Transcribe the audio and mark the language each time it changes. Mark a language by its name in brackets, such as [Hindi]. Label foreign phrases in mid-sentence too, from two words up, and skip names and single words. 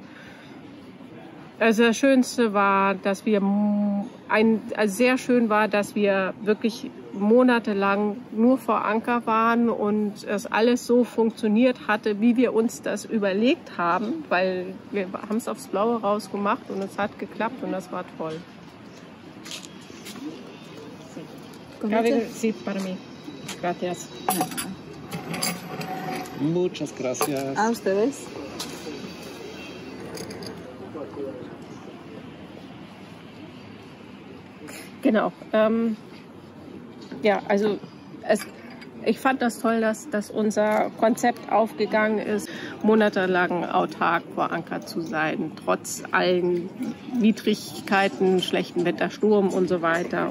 [German] Also das Schönste war, dass wir, sehr schön war, dass wir wirklich monatelang nur vor Anker waren und es alles so funktioniert hatte, wie wir uns das überlegt haben, weil wir haben es aufs Blaue rausgemacht und es hat geklappt und das war toll. [Spanish] Sí, para mí. Gracias. Muchas gracias. A ustedes. [German] Genau. Ja, also ich fand das toll, dass unser Konzept aufgegangen ist, monatelang autark vor Anker zu sein, trotz allen Widrigkeiten, schlechten Wetter, Sturm und so weiter.